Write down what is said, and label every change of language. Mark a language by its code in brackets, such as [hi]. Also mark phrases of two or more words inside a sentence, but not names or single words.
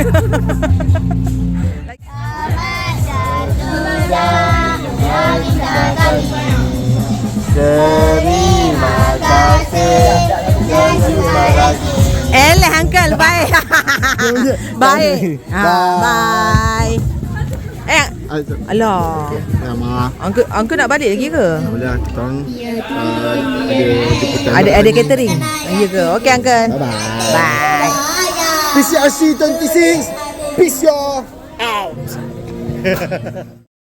[ms] Terima kasih dan jumpa lagi. [en] Uncle, bye. Bye. Bye. [ms] Alah. Ya, Ma. Uncle nak balik lagi ke? Boleh, kita orang ada Ada catering. Ya ke? Okey Uncle. [en] Bye-bye. Bye. PCRC 26. Peace, y'all. Out.